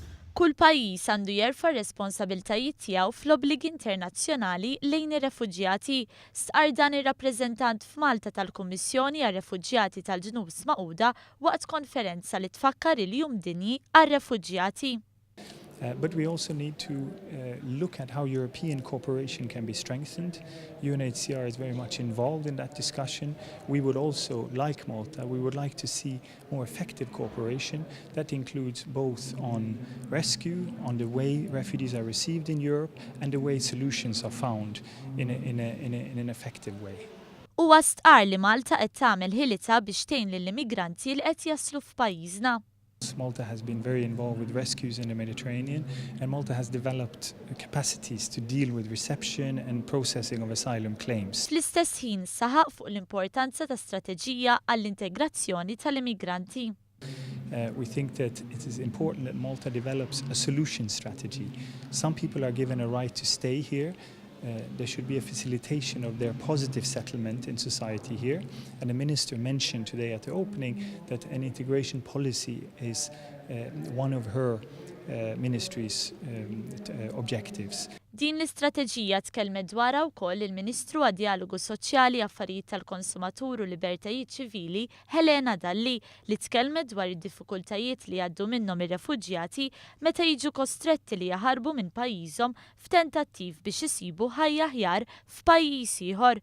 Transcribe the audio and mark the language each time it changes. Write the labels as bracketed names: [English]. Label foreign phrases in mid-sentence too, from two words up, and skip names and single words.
[Maltese] Kull pajjiż għandu jerfa' r-responsabbiltajiet tiegħu fl-obbligi internazzjonali lejn ir-Refuġjati, stqar dan ir-rappreżentant f'Malta tal-Kummissjoni għar-Refuġjati tal-Ġnus Magħquda waqt konferenza li tfakkar il-Jum Dinji għar-Refuġjati. [English] But we also need to look at how European cooperation can be strengthened. UNHCR is very much involved in that discussion. We would also, like Malta, we would like to see more effective cooperation that includes both on rescue, on the way refugees are received in Europe, and the way solutions are found in an effective way. [Maltese] Huwa stqar li Malta qed tagħmel ħilitha biex tgħin lill-immigranti li qed jaslu f'pajjiżna. [English] Malta has been very involved with rescues in the Mediterranean, and Malta has developed capacities to deal with reception and processing of asylum claims. [Maltese] Fl-istess ħin saħaq fuq l-importanza ta' strateġija għall-integrazzjoni tal-immigranti. [English] We think that it is important that Malta develops a solution strategy. Some people are given a right to stay here. There should be a facilitation of their positive settlement in society here. And the Minister mentioned today at the opening that an integration policy is one of her ministry's objectives. [Maltese] Din l-istrateġija tkellmet dwarha wkoll il-Ministru għad-Dialogu Soċjali, Affarijiet tal-Konsumatur u Libertajiet Ċivili Helena Dalli li tkellmet dwar id-diffikultajiet li għaddu minnhom ir-refuġjati meta jiġu kostretti li jaħarbu minn pajjiżhom f'tentattiv biex isibu ħajja aħjar f'pajjiż ieħor.